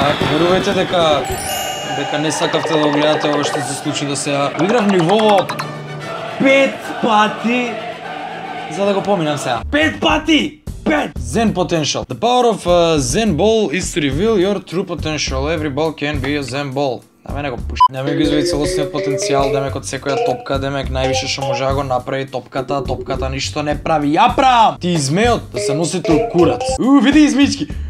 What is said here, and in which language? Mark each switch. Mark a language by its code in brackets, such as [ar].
[mk] Верувајте дека не сакавте да го гледате ова што се случи до сега. Играв ниво 5 пати за да го поминам сега. 5 пати! 5! [en] Zen potential. The power of Zen ball is to reveal your true potential. Every ball can be a Zen ball. [mk] На мене го пуши. Демек го извади целосниот потенцијал, демек од секоја топка, демек највише што може да го направи топката ништо не прави. Ја правам! Ти измеот да се носите у курац. Види измички.